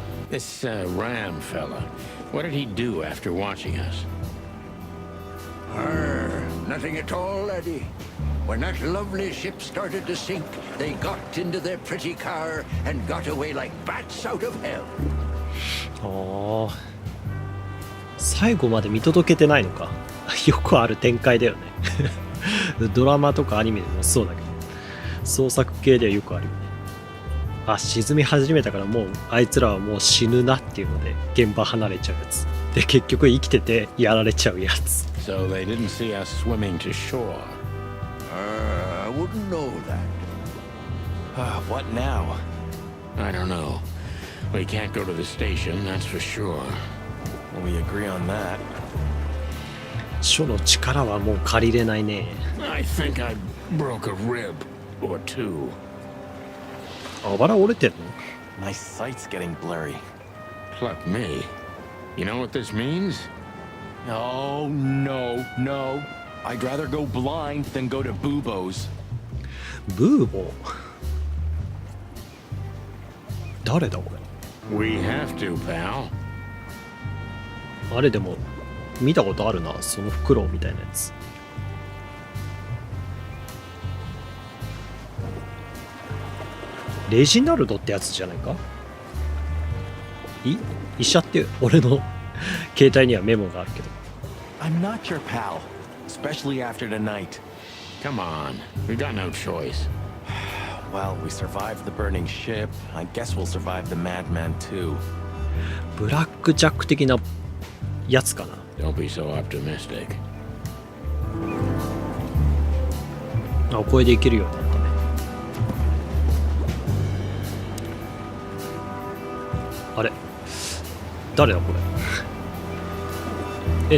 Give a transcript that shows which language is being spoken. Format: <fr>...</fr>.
<en>This Ram fella, what did he do after watching us? Arr, nothing at all, laddie. When that lovely ship started to sink, they got into their pretty car and got away like bats out of hell.</en> <ja>ああ、最後まで見届けてないのか。よくある展開だよね。ドラマとかアニメでもそうだけど、創作系ではよくあるよね。あ、沈み始めたからもうあいつらはもう死ぬなっていうので現場離れちゃうやつで、結局生きててやられちゃうやつ。</ja> <en>So they didn't see us swimming to shore. I wouldn't know that. What now? I don't know. We can't go to the station, that's for sure. We agree on that.</en> <ja>書の力はもう借りれないね。</ja> <en>I think I broke a rib or two.</en> <ja>あばら折れてんの？</ja> <en>My sight's getting blurry. Pluck me. You know what this means? Oh, no. I'd rather go blind than go to Bubo's.</en> <ja>ブーボー？誰だこれ？</ja> <en>We have to, pal.</en> <ja>あれでも見たことあるな、そのフクロウみたいなやつ。レジナルドってやつじゃないか？医者って俺の携帯にはメモがあるけど。</ja> <en>I'm not your pal, especially after tonight. Come on, we got no choice. Well, we survived the burning ship. I guess we'll survive the madman too.</en> <ja>ブラックジャック的なやつかな。</ja> <en>Don't be so optimistic.</en> <ja>あ、これでいけるようになったね。あれ誰だこれ。</ja>